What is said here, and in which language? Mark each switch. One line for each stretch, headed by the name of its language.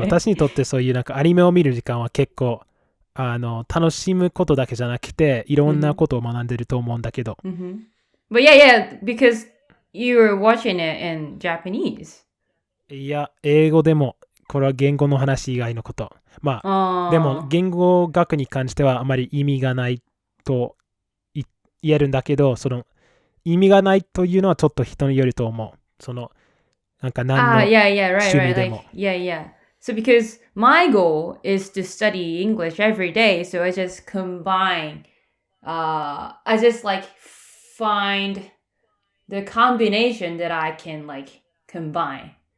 Japanese: 私にとってそういうなんかアニメを見る時間は結構楽しむことだけじゃなくていろんなことを学んでると思うんだけど。
English: But yeah, because you're watching it in Japanese.
Japanese: いや、英語でもこれは言語の話以外のこと。まあ、でも言語学に関してはあまり意味がないと言えるんだけど、その意味がないというのはちょっと人によると思う。そのなんか何の趣味でも。
English: Yeah. So because my goal is to study English every day, so I just combine, I just like find the combination that I can like combine.